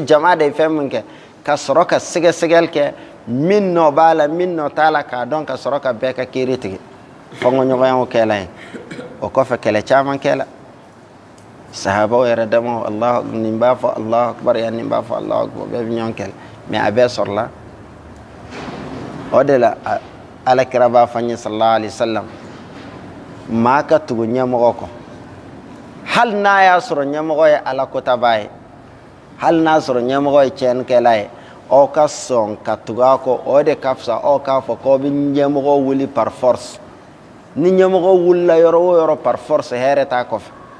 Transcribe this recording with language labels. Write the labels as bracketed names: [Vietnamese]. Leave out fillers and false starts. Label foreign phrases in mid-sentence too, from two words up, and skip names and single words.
[Bambara] jama de fɛn min kɛ ka sɔrɔ ka sɛgɛsɛgɛli kɛ min nɔ b'a la min nɔ t'a la k'a dɔn ka sɔrɔ ka bɛɛ ka kiri tigɛ fɔnkɔɲɔgɔnyaw kɛla yen o kɔfɛ kɛlɛ caman kɛla sahabaw yɛrɛ dama nin b'a fɔ [Arabic] الله أكبر [Bambara] ya nin b'a fɔ [Arabic] الله أكبر [Bambara] bɛɛ bɛ ɲɔgɔn kɛlɛ mais a bɛɛ sɔrɔla o de la alakira b'a fɔ an ye [Arabic] صلى الله عليه وسلم [Bambara] maa ka tugu ɲɛmɔgɔ kɔ hali n'a y'a sɔrɔ ɲɛmɔgɔ ye ala kotaba ye hali n'a sɔrɔ ɲɛmɔgɔ ye tiɲɛnikɛla ye aw ka sɔn ka tugu a kɔ o de ka fisa aw k'a fɔ k'aw bɛ ɲɛmɔgɔ wuli [French] par force [Bambara] ni ɲɛmɔgɔ wulila yɔrɔ o yɔrɔ [French] par force [Bambara] hɛrɛ t'a kɔfɛ